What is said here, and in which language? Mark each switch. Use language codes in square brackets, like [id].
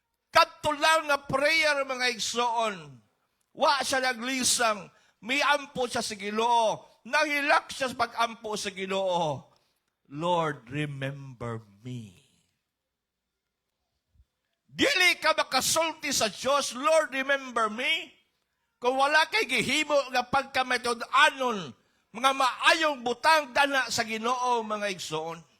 [ceb] Kadto lang nga prayer mga igsoon. Wa siya naglisang, miampo siya sa Ginoo. Nahilak siya sa pag-ampo sa Ginoo. [en] Lord, remember me. [ceb] Dili ka makasulti sa Diyos, [en] Lord, remember me. [ceb] Kung wala kay gihimo nga pagkametod-anon, mga maayong butang dana sa Ginoo, mga igsoon.